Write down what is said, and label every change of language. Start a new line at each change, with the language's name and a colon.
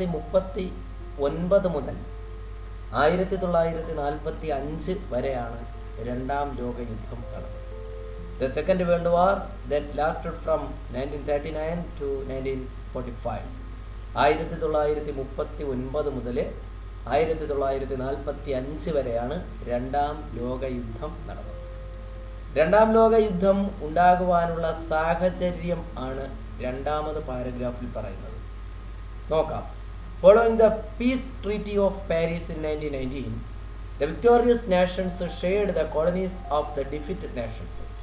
Malayalam: 1939 മുതൽ 1945 വരെയാണ് രണ്ടാം ലോകയുദ്ധം നടന്നത്.
English: The Second World War that lasted from 1939 to 1945.
Malayalam: 1939 മുതൽ 1945 വരെയാണ് രണ്ടാം ലോകയുദ്ധം നടന്നത്. രണ്ടാം ലോകയുദ്ധം ഉണ്ടാകുവാനുള്ള സാഹചര്യം ആണ് രണ്ടാമത് പാരഗ്രാഫിൽ പറയുന്നത്. നോക്കാം.
English: Following the peace treaty of Paris in 1919, the victorious nations shared the colonies of the defeated nations.